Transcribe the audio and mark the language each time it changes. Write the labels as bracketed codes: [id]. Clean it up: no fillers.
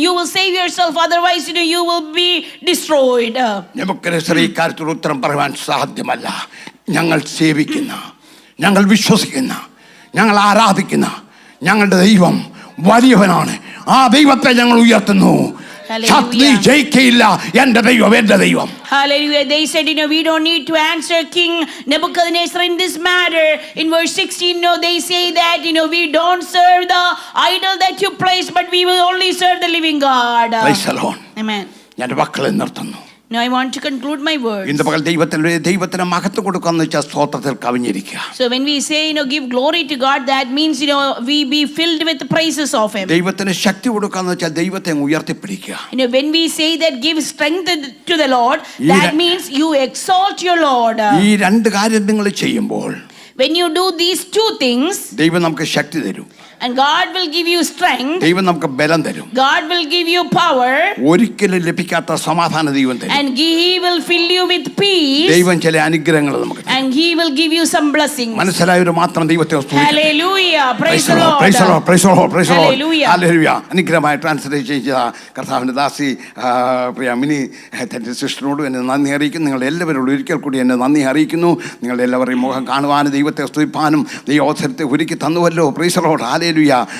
[en] You will save yourself, otherwise you will be destroyed. [ml] നമുക്കറിയാം ഈ കാര്യത്തിൽ ഉത്തരം പറയാൻ സാധ്യമല്ല. ഞങ്ങൾ സേവിക്കുന്ന, ഞങ്ങൾ വിശ്വസിക്കുന്ന, ഞങ്ങൾ ആരാധിക്കുന്ന ഞങ്ങളുടെ ദൈവം വലിയവനാണ്. ആ ദൈവത്തെ ഞങ്ങൾ ഉയർത്തുന്നു. ശത്രു ജയിക്കയില്ല. എൻ്റെ ദൈവം എൻ്റെ ദൈവം. [en] Hallelujah. They said, we don't need to answer King Nebuchadnezzar in this matter. In verse 16, they say that, we don't serve the idol that you place, but we will only serve the living God. Praise the Lord. Amen. [ml] ഞാൻ മക്കളെ നിർത്തുന്നു. [en] Now I want to conclude my words. [ml] ഇന്ന് പകൽ ദൈവത്തിന് മഹത്വം കൊടുക്കാന്ന് വെച്ചാൽ സ്തോത്രത്തിൽ കവിഞ്ഞിരിക്കുക. [en] So when we say, give glory to God, that means, we be filled with the praises of Him. [ml] ദൈവത്തിന് ശക്തി കൊടുക്കാന്ന് വെച്ചാൽ ദൈവത്തെ ഉയർത്തിപ്പിടിക്കുക. [en] When we say that give strength to the Lord, that means you exalt your Lord. [ml] ഈ രണ്ട് കാര്യം നിങ്ങൾ ചെയ്യുമ്പോൾ, [en] when you do these two things, [ml] ദൈവം നമുക്ക് ശക്തി തരും. [en] and God will give you strength. [ml] ദൈവം നമുക്ക് ബലം തരും. [en] God will give you power. [ml] ഒരിക്കലും ലഭിക്കാത്ത സമാധാന ദൈവം തരും. [en] And He will fill you with peace. [ml] ദൈവം ചില അനുഗ്രഹങ്ങൾ നമുക്ക് തരും. [en] And He will give you some blessings. [ml] മനസ്സിലായവർ മാത്രം ദൈവത്തെ സ്തുതിക്കുക. [en] Hallelujah. Praise the Lord. Praise the Lord. Praise the Lord. Praise the Lord. Hallelujah. Hallelujah. [ml] അനുഗ്രഹമായി ട്രാൻസ്ലേറ്റ് ചെയ്ത കർത്താവിന്റെ ദാസി പ്രിയ മിനി തന്റെ സിസ്റ്ററിനോട് എന്നെ നന്ദി അറിയിക്കുന്നു. നിങ്ങൾ എല്ലാവരോടും ഒരിക്കൽ കൂടി എന്നെ നന്ദി അറിയിക്കുന്നു. നിങ്ങളുടെ എല്ലാവരെയും മുഖം കാണുവാനും ദൈവത്തെ സ്തുതിപ്പാനും ദൈവോത്സരത്തെ ഒരുക്കി തന്നുവല്ലോ. [en] Praise the Lord. [ml] ഹല്ലേലൂയ.